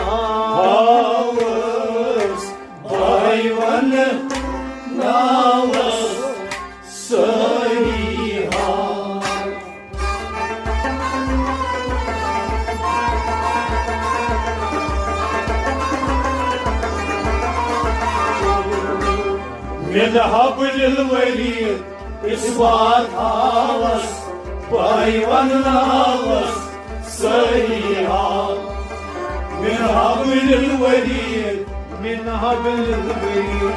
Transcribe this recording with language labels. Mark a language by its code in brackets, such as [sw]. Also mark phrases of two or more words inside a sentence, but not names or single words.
[ks] ہاوس بھائی ونناوس سٲری حال [ar] من حبل الوريد [ks] اثبات ہاوس بھائی ونناوس سٲری حال [ar] من حبل الوريد من حبل الوريد